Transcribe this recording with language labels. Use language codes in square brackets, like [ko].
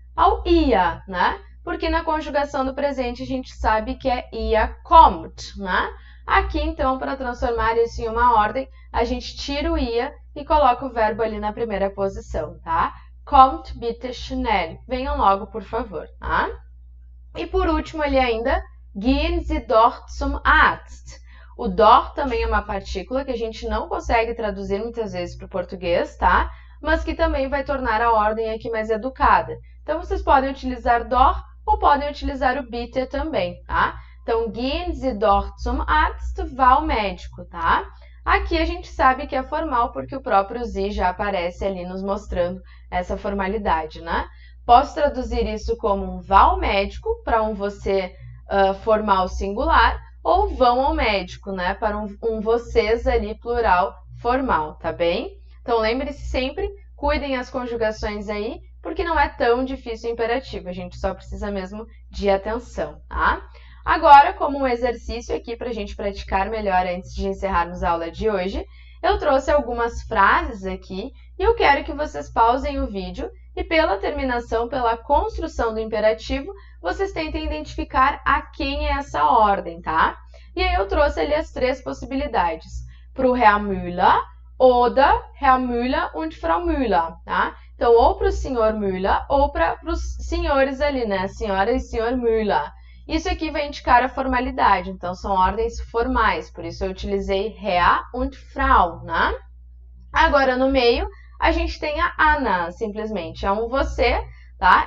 [pt] Ao ia, né? Porque na conjugação do presente a gente sabe que é ia kommt, né? Aqui, então, para transformar isso em uma ordem, a gente tira o ia e coloca o verbo ali na primeira posição, tá? [de] Kommt bitte schnell. [pt] Venham logo, por favor, tá? E por último ali ainda, [de] gehen Sie doch zum Arzt. [pt] O dort também é uma partícula que a gente não consegue traduzir muitas vezes para o português, tá? Mas que também vai tornar a ordem aqui mais educada. Então, vocês podem utilizar dort ou podem utilizar o bitte também, tá? Então, [de] gehen Sie doch zum Arzt, [pt] vá ao médico, tá? Aqui a gente sabe que é formal porque o próprio Sie já aparece ali nos mostrando essa formalidade, né? Posso traduzir isso como um vá ao médico para um você formal singular ou vão ao médico, né? Para um vocês ali plural formal, tá bem? Então lembre-se sempre, cuidem as conjugações aí, porque não é tão difícil o imperativo, a gente só precisa mesmo de atenção, tá? Agora, como um exercício aqui para a gente praticar melhor antes de encerrarmos a aula de hoje, eu trouxe algumas frases aqui e eu quero que vocês pausem o vídeo e pela terminação, pela construção do imperativo, vocês tentem identificar a quem é essa ordem, tá? E aí eu trouxe ali as três possibilidades. Para o Herr Müller, [de] oder Herr Müller und Frau Müller, [pt] tá? Então, ou para o Sr. Müller ou para os senhores ali, né? Senhora e Sr. Müller. Isso aqui vai indicar a formalidade, então são ordens formais, por isso eu utilizei Herr und Frau, né? Agora, no meio, a gente tem a Anna, simplesmente. É um você, tá?